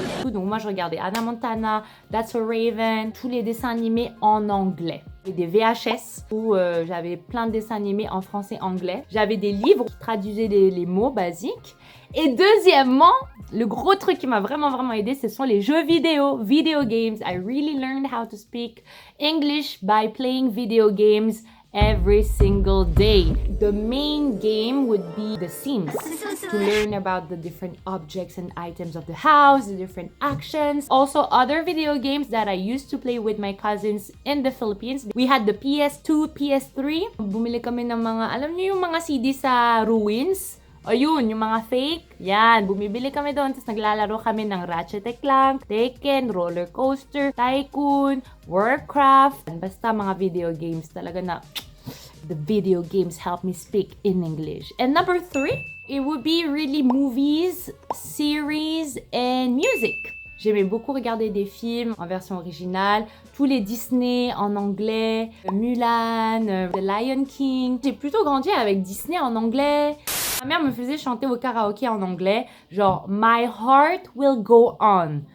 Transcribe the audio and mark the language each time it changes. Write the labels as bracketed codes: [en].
[fr] Donc moi, je regardais Hannah Montana, That's So Raven, tous les dessins animés en anglais. J'avais des VHS où j'avais plein de dessins animés en français-anglais. J'avais des livres qui traduisaient les mots basiques. Et deuxièmement, le gros truc qui m'a vraiment aidé, ce sont les jeux vidéo, video games. [en] I really learned how to speak English by playing video games every single day. The main game would be The Sims, to learn about the different objects and items of the house, the different actions. Also, other video games that I used to play with my cousins in the Philippines. We had the PS2, PS3. [tl] Bumili kami ng mga, alam niyo yung mga CD sa ruins? O yun, yung mga fake, yan, bumibili kami doon, tapos naglalaro kami ng Ratchet & Clank, Tekken, Roller Coaster, Tycoon, Warcraft, basta mga video games talaga na [en] the video games help me speak in English. And number 3, it would be really movies, series, and music. [fr] J'aimais beaucoup regarder des films en version originale, tous les Disney en anglais, Mulan, The Lion King. J'ai plutôt grandi avec Disney en anglais. Ma mère me faisait chanter au karaoké en anglais, genre My Heart Will Go On.